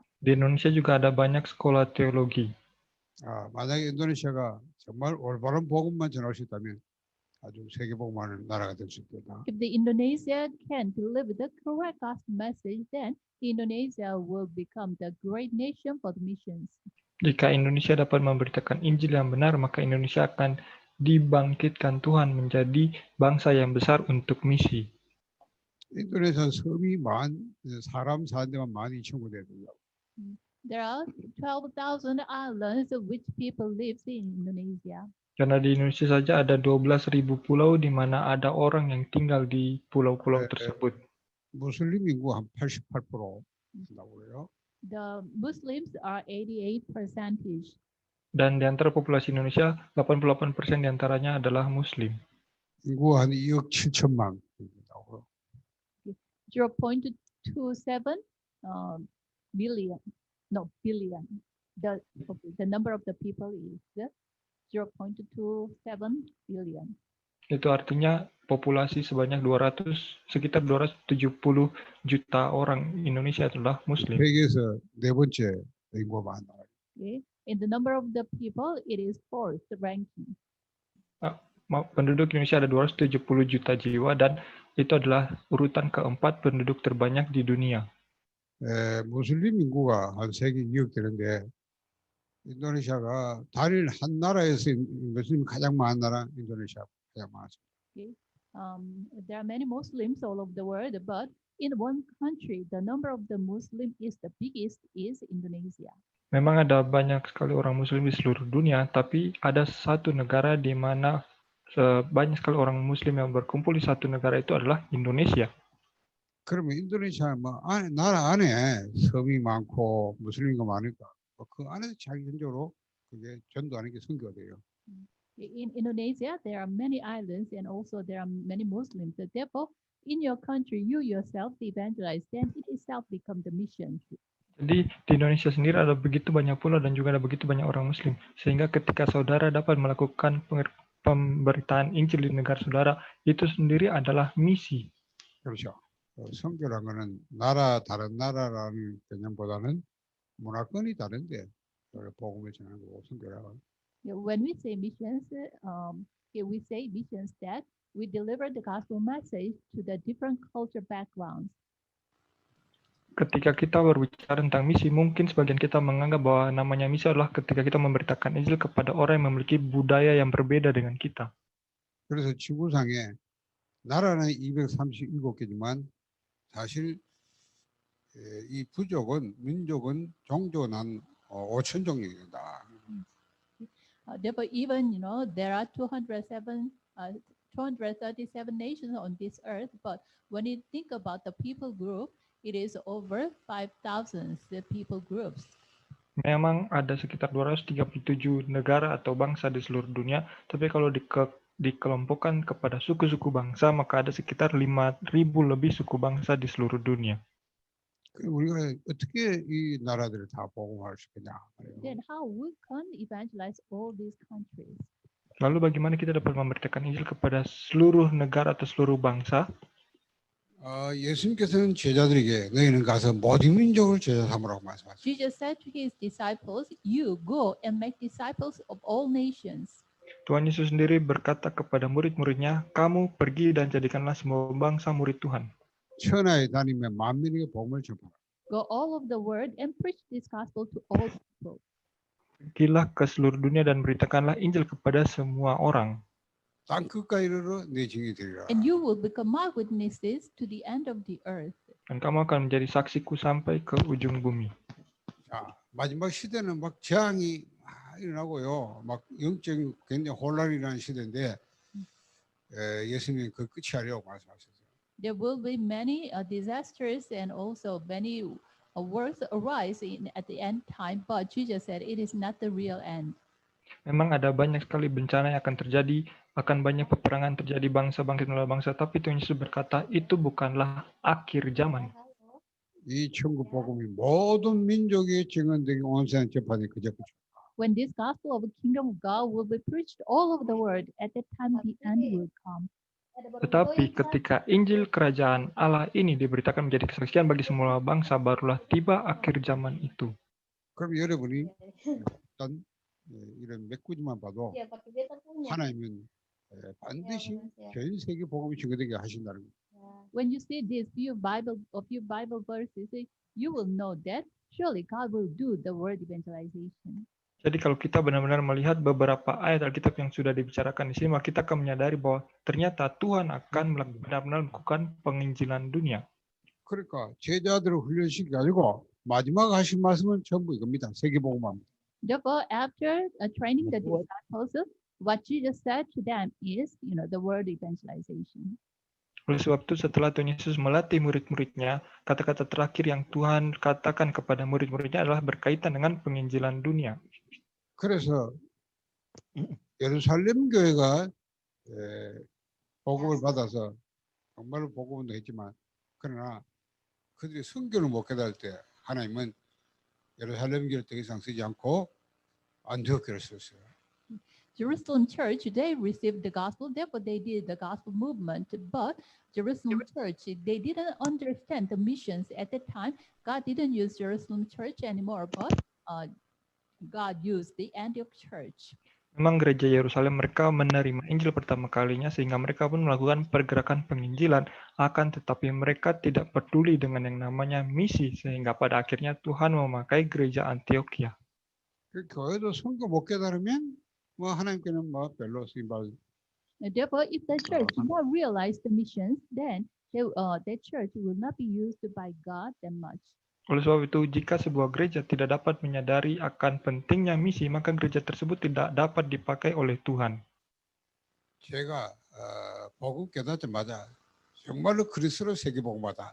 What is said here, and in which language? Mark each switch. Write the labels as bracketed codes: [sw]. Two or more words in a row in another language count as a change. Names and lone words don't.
[id] Di Indonesia juga ada banyak sekolah teologi. [ko] 만약에 인도네시아가 정말 올바른 복음만 전할 수 있다면 아주 세계 복음하는 나라가 될 수 있겠다. [en] If the Indonesia can deliver the correct gospel message, then Indonesia will become the great nation for the missions. [id] Jika Indonesia dapat memberitakan Injil yang benar, maka Indonesia akan dibangkitkan Tuhan menjadi bangsa yang besar untuk misi. [ko] 인도네시아 섬이 사람 사는 데만 12,000군데 된다고. [en] There are 12,000 islands which people live in Indonesia. [id] Karena di Indonesia saja ada 12.000 pulau di mana ada orang yang tinggal di pulau-pulau tersebut. [ko] 무슬림 인구 한 88% 된다고 그래요. [en] The Muslims are 88%. [id] Dan di antara populasi Indonesia, 88% diantaranya adalah Muslim. [ko] 인구 한 2억 7천만 된다고. [en] 0.27 billion. No, billion. The number of the people is 0.27 billion. [id] Itu artinya populasi sebanyak sekitar 270 juta orang Indonesia adalah Muslim. [ko] 세계에서 네 번째 인구가 많아. [en] Okay. In the number of the people, it is fourth ranking. [id] Penduduk Indonesia ada 270 juta jiwa dan itu adalah urutan keempat penduduk terbanyak di dunia. [ko] 무슬림 인구가 한 세계 2억 되는데 인도네시아가 단일 한 나라에서 무슬림이 가장 많은 나라 인도네시아 가장 많습니다. [en] Okay. There are many Muslims all over the world, but in one country, the number of the Muslim is the biggest is Indonesia. [id] Memang ada banyak sekali orang Muslim di seluruh dunia, tapi ada satu negara di mana banyak sekali orang Muslim yang berkumpul di satu negara itu adalah Indonesia. [ko] 그러면 인도네시아 나라 안에 섬이 많고 무슬림이 많으니까 그 안에서 자기적으로 그게 전도하는 게 선교가 돼요. [en] In Indonesia, there are many islands and also there are many Muslims. Therefore, in your country, you yourself evangelize, then it itself become the mission. [id] Jadi di Indonesia sendiri ada begitu banyak pulau dan juga ada begitu banyak orang Muslim. Sehingga ketika saudara dapat melakukan pemberitaan Injil di negara saudara, itu sendiri adalah misi. [ko] 그렇죠. 선교란 거는 다른 나라라는 개념보다는 문화권이 다른데 복음을 전하는 거고 선교라고. [en] When we say missions, we say missions that we deliver the gospel message to the different culture backgrounds. [id] Ketika kita berbicara tentang misi, mungkin sebagian kita menganggap bahwa namanya misi adalah ketika kita memberitakan Injil kepada orang yang memiliki budaya yang berbeda dengan kita. [ko] 그래서 지구상에 나라는 237개지만 사실 이 부족은 민족은 종교는 5천 종족이다. [en] Therefore, even there are 237 nations on this earth, but when you think about the people group, it is over 5,000 the people groups. [id] Memang ada sekitar 237 negara atau bangsa di seluruh dunia, tapi kalau dikelompokkan kepada suku-suku bangsa, maka ada sekitar 5.000 lebih suku bangsa di seluruh dunia. [ko] 우리가 어떻게 이 나라들을 다 복음화할 수 있겠냐? [en] Then how we can evangelize all these countries? [id] Lalu bagaimana kita dapat memberitakan Injil kepada seluruh negara atau seluruh bangsa? [ko] 예수님께서는 제자들에게 너희는 가서 모든 민족을 제자 삼으라고 말씀하셨어요. [en] Jesus said to his disciples, "You go and make disciples of all nations." [id] Tuhan Yesus sendiri berkata kepada murid-muridnya, kamu pergi dan jadikanlah semua bangsa murid Tuhan. [ko] 천하에 다니며 만민에게 복음을 전파하라. [en] Go all of the world and preach this gospel to all people. [id] Pergilah ke seluruh dunia dan beritakanlah Injil kepada semua orang. [ko] 땅 끝까지 이르러 내 증인이 되리라. [en] And you will become my witnesses to the end of the earth. [id] Dan kamu akan menjadi saksiku sampai ke ujung bumi. [ko] 자, 마지막 시대는 막 재앙이 일어나고요. 막 영적인 굉장히 혼란이 일어나는 시대인데 예수님이 그 끝이 아니라고 말씀하셨어요. [en] There will be many disasters and also many wars arise at the end time, but Jesus said it is not the real end. [id] Memang ada banyak sekali bencana yang akan terjadi, akan banyak peperangan terjadi bangsa-bangsa melawan bangsa, tapi Tuhan Yesus berkata itu bukanlah akhir zaman. [ko] 이 천국 복음이 모든 민족이 증언되게 온 세상 접하니 그저 [en] When this gospel of the kingdom of God will be preached all over the world, at that time the end will come. [id] Tetapi ketika Injil Kerajaan Allah ini diberitakan menjadi kesaksian bagi semua bangsa, barulah tiba akhir zaman itu. [ko] 그럼 여러분이 일단 이런 몇 구절만 봐도 하나님은 반드시 전 세계 복음이 증거되게 하신다는 거예요. [en] When you see these few Bible verses, you will know that surely God will do the word evangelization. [id] Jadi kalau kita benar-benar melihat beberapa ayat Alkitab yang sudah dibicarakan di sini, maka kita akan menyadari bahwa ternyata Tuhan akan benar-benar melakukan penginjilan dunia. [ko] 그러니까 제자들을 훈련시키지 가지고 마지막 하신 말씀은 전부 이겁니다. 세계복음화입니다. [en] Therefore, after training the disciples, what Jesus said to them is, the word evangelization. [id] Oleh sebab itu setelah Tuhan Yesus melatih murid-muridnya, kata-kata terakhir yang Tuhan katakan kepada murid-muridnya adalah berkaitan dengan penginjilan dunia. [ko] 그래서 예루살렘 교회가 복음을 받아서 정말로 복음도 했지만 그러나 그들이 성경을 못 깨달을 때 하나님은 예루살렘 교회를 더 이상 쓰지 않고 안디옥 교회를 썼어요. [en] Jerusalem church, they received the gospel, therefore they did the gospel movement. But Jerusalem church, they didn't understand the missions at that time. God didn't use Jerusalem church anymore, but God used the Antioch church. [id] Memang gereja Yerusalem mereka menerima Injil pertama kalinya sehingga mereka pun melakukan pergerakan penginjilan, akan tetapi mereka tidak peduli dengan yang namanya misi sehingga pada akhirnya Tuhan memakai gereja Antioquia. [ko] 그 교회도 성경 못 깨달으면 뭐 하나님께는 뭐 별로 쓰임 받을. [en] Therefore, if the church did not realize the missions, then that church will not be used by God that much. [id] Oleh sebab itu, jika sebuah gereja tidak dapat menyadari akan pentingnya misi, maka gereja tersebut tidak dapat dipakai oleh Tuhan. [ko] 제가 복음 깨닫자마자 정말로 그리스도로 세계복음화다.